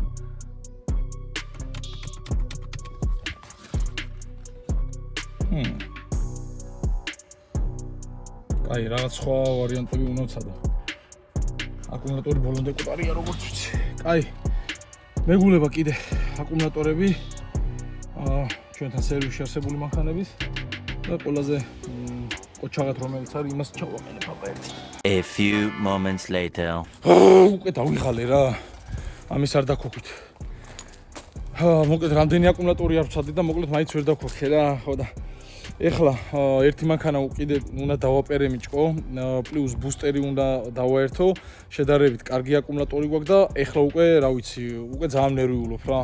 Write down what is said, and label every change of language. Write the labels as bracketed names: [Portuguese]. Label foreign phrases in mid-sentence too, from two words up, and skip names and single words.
[Georgian] აი, რაღაც სხვა ვარიანტები უნდა ვცადო. აკუმულატორი ბოლომდე კუტარია როგორც ვიცი. აი, მეგულება კიდე აკუმულატორები ჩვენთან სერვისში არსებული მანქანების და ყველაზე ყოჩაღად რომელიც არის იმას ჩავაყენებ აბა ერთი. [English] A few moments later. [Georgian] უკვე დავიღალე რა. ამის არ დაქოქით. მოკლედ რამდენი აკუმულატორი არ ვცადე და მოკლედ მაინც ვერ დაქოქე რა, ხო და ეხლა ერთი მანქანა კიდე უნდა დავაპერემიჭკო, პლუს ბუსტერი უნდა დავაერთო, შედარებით კარგი აკუმულატორი გვაქვს და ეხლა უკვე, რა ვიცი, უკვე ძალიან ნერვიულობ რა.